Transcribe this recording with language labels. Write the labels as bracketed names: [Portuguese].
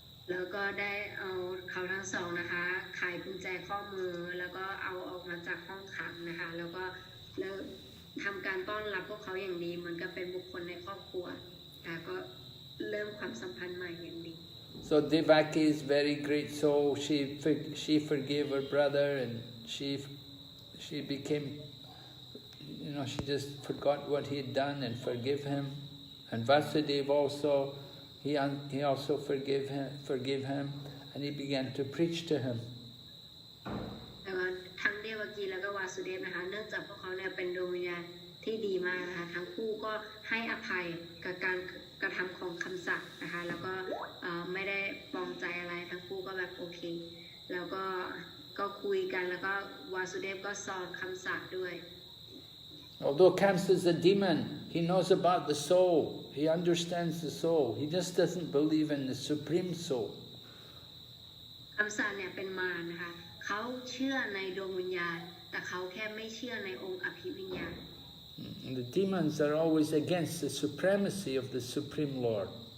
[Thai] แล้วก็ได้เอาเขาทั้งสองนะคะไขกุญแจข้อมือแล้วก็เอาออกมาจากห้องขังนะคะแล้วทำการต้อนรับพวกเขาอย่างดีเหมือนกับเป็นบุคคลในครอบครัวแต่ก็เริ่มความสัมพันธ์ใหม่อย่างดี [English] So Devaki is very great soul. She forgave her brother and she became, she just forgot what he had done and forgave him. And Vasudeva also, he also forgave him and he began to preach to him. [Thai] ทั้งเดวกีแล้วก็วาสุเดฟนะคะเนื่องจากพวกเขาเนี่ยเป็นดวงวิญญาณที่ดีมากนะคะทั้งคู่ก็ให้อภัยกับการกระทำของคำสาปนะคะแล้วก็ไม่ได้ปองใจอะไรทั้งคู่ก็แบบโอเคแล้วก็คุยกันแล้วก็วาสุเดฟก็สอนคำสาปด้วย [English] Although Kamsa is a demon, he knows about the soul. He understands the soul. He just doesn't believe in the supreme soul. [Thai] คำสาปเนี่ยเป็นมารนะคะเขาเชื่อในดวงวิญญาณแต่เขาแค่ไม่เชื่อในองค์อภิวิญญาณ [English] The demons are always against the supremacy of the Supreme Lord.